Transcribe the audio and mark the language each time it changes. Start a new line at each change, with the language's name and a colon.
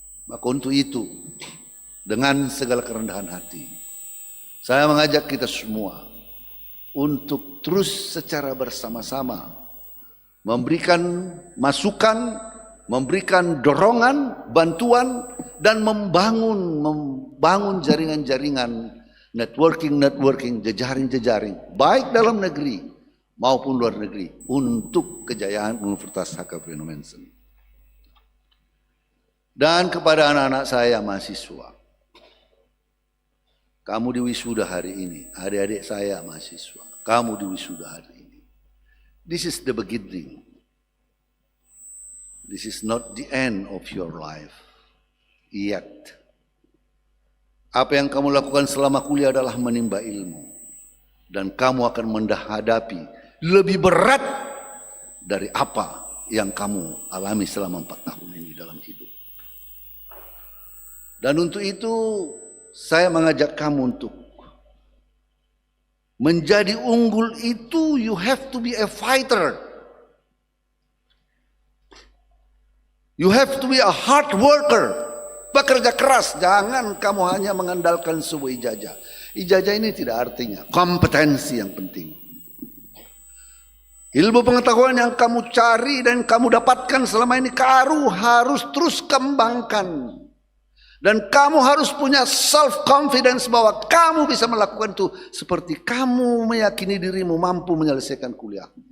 Indonesian: Maka untuk itu, dengan segala kerendahan hati, saya mengajak kita semua untuk terus secara bersama-sama memberikan masukan, memberikan dorongan, bantuan, dan membangun jaringan-jaringan, networking, jejaring, baik dalam negeri maupun luar negeri untuk kejayaan Universitas HKBP Nommensen. Dan kepada anak-anak saya mahasiswa, kamu di wisuda hari ini, adik-adik saya mahasiswa, kamu di wisuda hari ini.
English: This is the beginning. This is not the end of your life yet.
Indonesian: Apa yang kamu lakukan selama kuliah adalah menimba ilmu. Dan kamu akan menghadapi lebih berat dari apa yang kamu alami selama 4 tahun ini dalam hidup. Dan untuk itu saya mengajak kamu untuk menjadi unggul itu,
English: you have to be a fighter. You have to be a hard worker.
Indonesian: Bekerja keras, jangan kamu hanya mengandalkan sebuah ijazah. Ijazah ini tidak artinya, kompetensi yang penting. Ilmu pengetahuan yang kamu cari dan kamu dapatkan selama ini kamu harus terus kembangkan. Dan kamu harus punya self confidence bahwa kamu bisa melakukan itu seperti kamu meyakini dirimu mampu menyelesaikan kuliah.